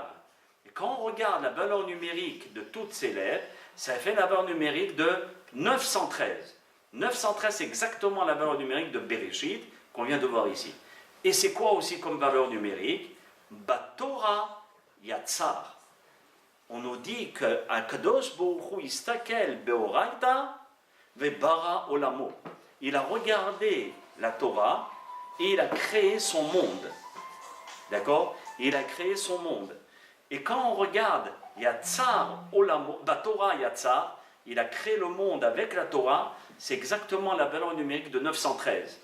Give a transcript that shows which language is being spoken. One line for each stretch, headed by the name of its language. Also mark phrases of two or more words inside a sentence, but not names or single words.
French: Et quand on regarde la valeur numérique de toutes ces lettres, ça fait la valeur numérique de 913. 913, c'est exactement la valeur numérique de Bereshit, qu'on vient de voir ici. Et c'est quoi aussi comme valeur numérique?
Hebrew: בתורה יצר.
French: on nous dit que
Hebrew: הקדוש ברוך הוא
Aramaic: אסתכל באורייתא וברא עולמו.
French: Il a regardé la Torah et il a créé son monde. D'accord? Il a créé son monde. Et quand on regarde
Hebrew: יצר עולמו, תורה יצר,
French: il a créé le monde avec la Torah, c'est exactement la valeur numérique de 913.